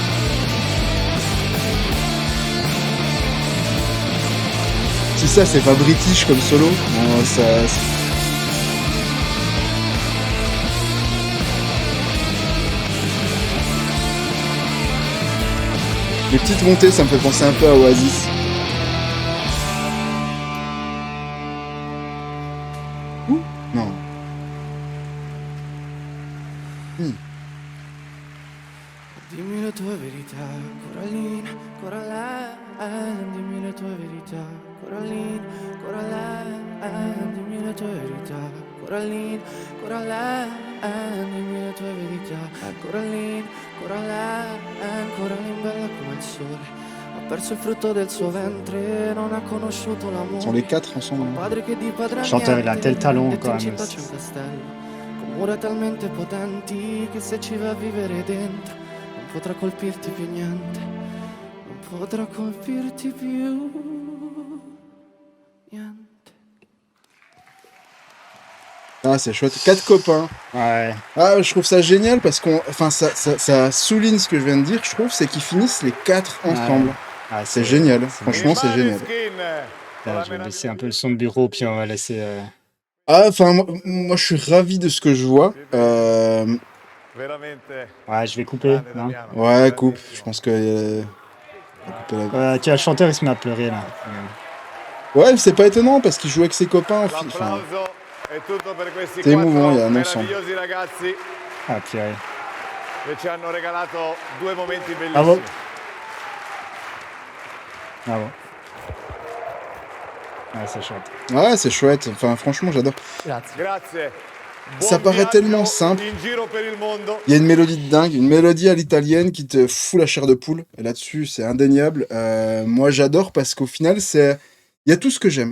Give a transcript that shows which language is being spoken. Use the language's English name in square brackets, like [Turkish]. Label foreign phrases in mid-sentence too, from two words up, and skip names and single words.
[French] Si ça, c'est pas british comme solo, ça... Les petites montées, ça me fait penser un peu à Oasis. Non. [Italian] Dimmi le tue verità, Coraline, Coraline, dimmi le tue verità, Coraline, Coraline, dimmi le tue verità, Coraline, Coraline, dimmi le tue verità, Coraline, Coraline bella come il sole, ha perso il frutto del suo ventre, non ha conosciuto l'amore. [French] Ils sont les quatre ensemble. [Italian] Padre che di padre [French] chanteur, il a tel talent quand même. [Italian] C'è un castello, con mura talmente potenti che se ci va a vivere dentro non potrà colpirti più niente, non potrà colpirti più niente. [French] Ah, c'est chouette. 4 copains. Ouais. Ah, je trouve ça génial parce ça souligne ce que je viens de dire, je trouve, c'est qu'ils finissent les 4 ensemble. Ah, c'est génial. Franchement, c'est génial. Là, je vais baisser un peu le son de bureau, puis on va laisser... Ah, enfin, moi, je suis ravi de ce que je vois. Ouais, je vais couper. Non ouais, coupe. Je pense que... tiens, le chanteur, il se met à pleurer, là. Ouais, c'est pas étonnant, parce qu'il joue avec ses copains. Enfin, c'est émouvant, il y a un ensemble. Ah, purée. [Italian] Che ci hanno regalato 2 momenti bellissimi. [French] Bravo. Bravo. Ouais, c'est chouette. Ouais, c'est chouette. Enfin, franchement, j'adore. [Italian] Grazie. [French] Ça paraît tellement simple. Il y a une mélodie de dingue, une mélodie à l'italienne qui te fout la chair de poule. Et là-dessus, c'est indéniable. Moi, j'adore parce qu'au final, il y a tout ce que j'aime.